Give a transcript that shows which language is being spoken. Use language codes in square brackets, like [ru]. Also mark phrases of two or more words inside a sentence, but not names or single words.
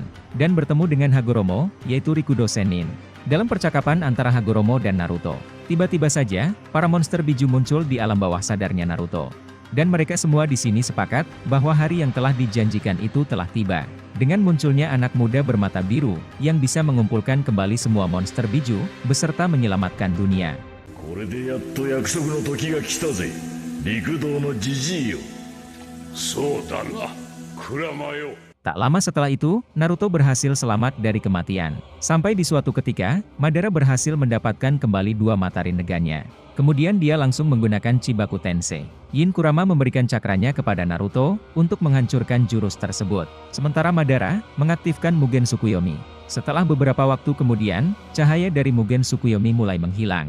[id] Dan bertemu dengan Hagoromo, yaitu Rikudo Sennin. Dalam percakapan antara Hagoromo dan Naruto, tiba-tiba saja, para monster Biju muncul di alam bawah sadarnya Naruto. Dan mereka semua di sini sepakat, bahwa hari yang telah dijanjikan itu telah tiba. Dengan munculnya anak muda bermata biru, yang bisa mengumpulkan kembali semua monster Biju, beserta menyelamatkan dunia. [ja] これでやっと約束の時が来たぜ、陸道のジジイよ。そうだな、クラマよ。 [id] Tak lama setelah itu, Naruto berhasil selamat dari kematian. Sampai di suatu ketika, Madara berhasil mendapatkan kembali 2 mata rinnegannya. Kemudian dia langsung menggunakan Chibaku Tensei. Yin Kurama memberikan cakranya kepada Naruto, untuk menghancurkan jurus tersebut. Sementara Madara, mengaktifkan Mugen Tsukuyomi. Setelah beberapa waktu kemudian, cahaya dari Mugen Tsukuyomi mulai menghilang.